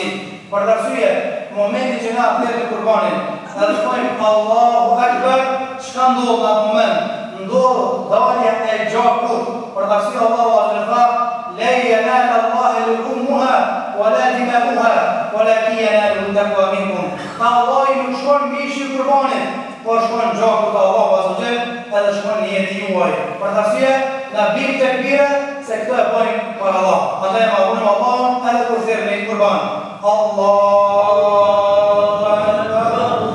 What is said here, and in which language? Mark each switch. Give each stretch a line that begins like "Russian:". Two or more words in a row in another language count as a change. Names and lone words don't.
Albanian: Për të arsye, momenti që na thërë të kurbanin, edhe thojmë
Arabic: الله أكبر,
Albanian: çka ndodh në atë moment? Ndodh dalja e gjakut. Për të arsye
Arabic: الله عز وجل, لن ينال الله لحومها ولا دماؤها, ولكن يناله التقوى منكم.
Albanian: Allahu nuk shkon mishi kurbanit, por shkon gjakut
Arabic: الله عز وجل,
Albanian: edhe shkon në jetë juaj. Për të arsye, na bim tekbire se këto e bëjmë për Allah. Andaj e madhrojmë Allahun edhe kur thirrni kurban.
Arabic: الله أكبر.